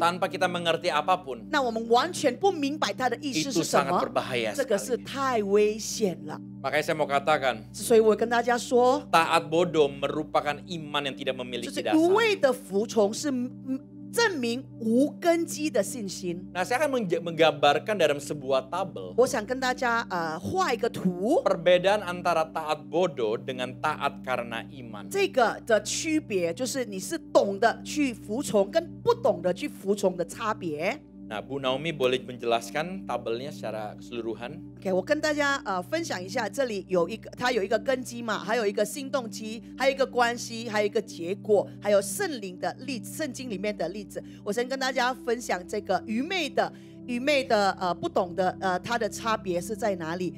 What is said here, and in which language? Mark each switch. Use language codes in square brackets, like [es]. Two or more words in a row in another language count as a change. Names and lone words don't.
[id] tanpa kita mengerti apapun, [zh] 那我们完全不明白他的意思 [id] itu [zh] 是什 [id] sangat [zh] 么， [id] berbahaya [zh] 这个是 [id] sekali. [zh] 太危险了。 [id] Makanya saya mau katakan, [zh] 所以我跟大家说， [id] taat bodoh merupakan iman yang tidak [zh] 就 [id] memiliki [zh] 是 [id] dasar. [zh] 无谓的服从是证明无根基的信心。 [id] Nah, saya akan menggambarkan dalam sebuah tabel [zh] 我想跟大家画一个图， [id] perbedaan antara taat bodoh dengan taat karena iman. [zh] 这个的区别就是你是懂得去服从跟不懂得去服从的差别。 [id] Nah, Bu Naomi boleh menjelaskan tabelnya secara keseluruhan? [zh] OK， 我跟大家分享一下，这里它有一个根基嘛，还有一个新动机，还有一个关系，还有一个结果，还有圣灵的例子，圣经里面的例子。我先跟大家分享这个愚昧的不懂的它的差别是在哪里？